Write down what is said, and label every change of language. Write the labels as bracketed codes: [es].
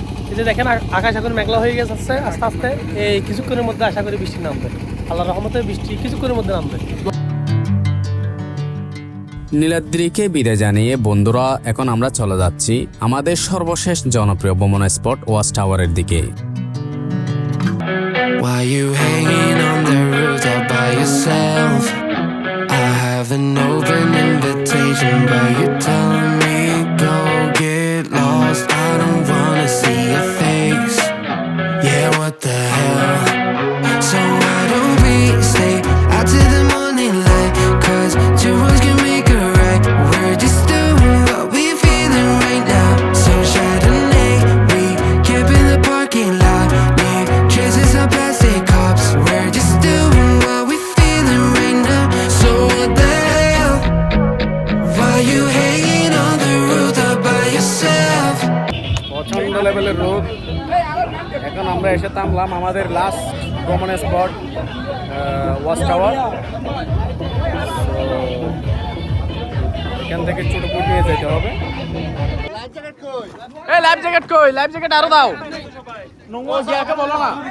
[bn] এই যে দেখেন আকাশ এখন মেঘলা হয়ে গেছে আস্তে আস্তে। এই কিছুক্ষণের মধ্যে আশা করি বৃষ্টি নামবে, আল্লাহর রহমতে বৃষ্টি কিছুক্ষণের মধ্যে নামবে। নীলাদ্রিকে বিদায় জানিয়ে বন্ধুরা এখন আমরা চলে যাচ্ছি আমাদের সর্বশেষ জনপ্রিয় ভ্রমণ স্পট ওয়াচ টাওয়ারের দিকে। [en] Why you hanging on the roof all by yourself? I have an open invitation, but you're telling me go get lost. I don't wanna see your face. Yeah, what the hell? So why don't we stay out till the morning light? 'Cause two wrongs can make a right. We're just doing what we feeling right now. So Chardonnay, we camp in the parking lot. Leave traces of plastic cups. We're just doing what we feeling right now. So what the hell? Why you hanging on the roof all by yourself? [bn] প্রচন্ড লেভেলের রোদ। এখন আমরা এসে থামলাম আমাদের last ভ্রমণ spot watch tower. এখান থেকে ছোট বোট নিয়ে যেতে হবে। এই লাইফ জ্যাকেট কই? লাইফ জ্যাকেট আরো দাও। ও জিয়াকে বলো না।